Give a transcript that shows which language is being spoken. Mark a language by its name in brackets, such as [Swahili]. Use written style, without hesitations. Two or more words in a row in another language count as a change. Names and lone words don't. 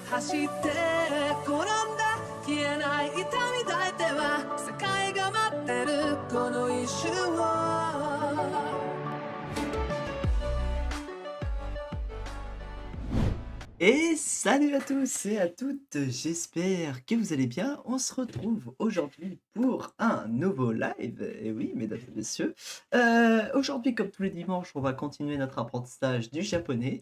[Japanese] して転んだ消えない痛み抱いては世界が待ってるこの一瞬を [French] Et salut à tous et à toutes, j'espère que vous allez bien. On se retrouve aujourd'hui pour un nouveau live. Et oui, mesdames et messieurs, aujourd'hui, comme tous les dimanches, on va continuer notre apprentissage du japonais.